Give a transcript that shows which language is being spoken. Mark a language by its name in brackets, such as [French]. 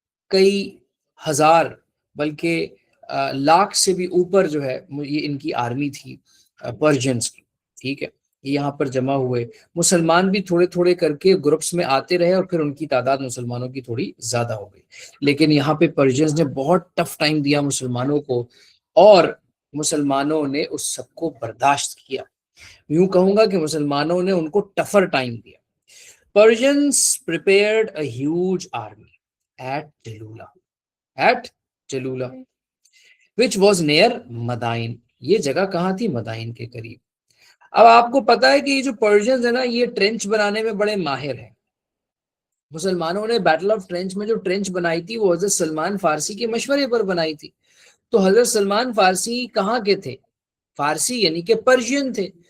[Urdu] کئی ہزار بلکہ لاکھ سے بھی اوپر جو ہے یہ ان کی آرمی تھی پرشینز کی، ٹھیک ہے، یہ یہاں پر جمع ہوئے۔ مسلمان بھی تھوڑے تھوڑے کر کے گروپس میں آتے رہے، اور پھر ان کی تعداد مسلمانوں کی تھوڑی زیادہ ہو گئی، لیکن یہاں پہ پرشینز نے بہت ٹف ٹائم دیا مسلمانوں کو، اور مسلمانوں نے اس سب کو برداشت کیا۔ یوں کہوں گا کہ مسلمانوں نے ان کو ٹفر ٹائم دیا۔ [English] Persians prepared a huge army at Jalula. which was near Madain. [Urdu] یہ جگہ کہاں تھی؟ مدائن کے قریب. اب آپ کو پتا ہے کہ یہ جو پرشینز ہیں نا یہ ٹرینچ بنانے میں بڑے ماہر ہیں. مسلمانوں نے بیٹل آف ٹرینچ میں جو ٹرینچ بنائی تھی وہ حضرت سلمان فارسی کے مشورے پر بنائی تھی. تو حضرت سلمان فارسی کہاں کے تھے؟ فارسی یعنی کہ پرشین تھے.